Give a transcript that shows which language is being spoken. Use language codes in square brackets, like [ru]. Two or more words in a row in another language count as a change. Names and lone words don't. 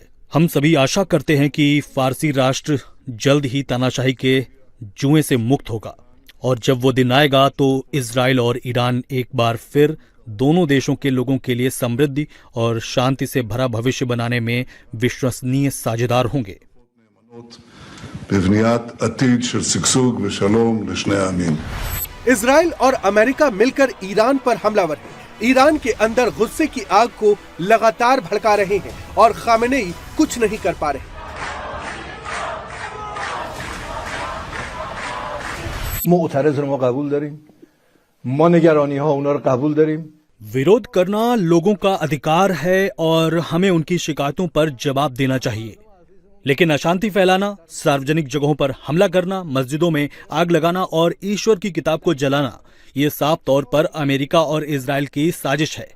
[hi] हम सभी आशा करते हैं कि फारसी राष्ट्र जल्द ही तानाशाही के जुएं से मुक्त होगा और जब वो दिन आएगा तो इजराइल और ईरान एक बार फिर दोनों देशों के लोगों के लिए समृद्धि और शांति से भरा भविष्य बनाने में विश्वसनीय साझेदार होंगे। इजराइल और अमेरिका मिलकर ईरान पर हमलावर हैं। ईरान के अंदर गुस्से की आग को लगातार भड़का रहे हैं और खामेनेई कुछ नहीं कर पा रहे। [fa] معترض رو ما قبول داریم، ما نگرانی ها اونا رو قبول داریم। [hi] विरोध करना लोगों का अधिकार है और हमें उनकी शिकायतों पर जवाब देना चाहिए, लेकिन अशांति फैलाना, सार्वजनिक जगहों पर हमला करना, मस्जिदों में आग लगाना और ईश्वर की किताब को जलाना, ये साफ तौर पर अमेरिका और इजराइल की साजिश है।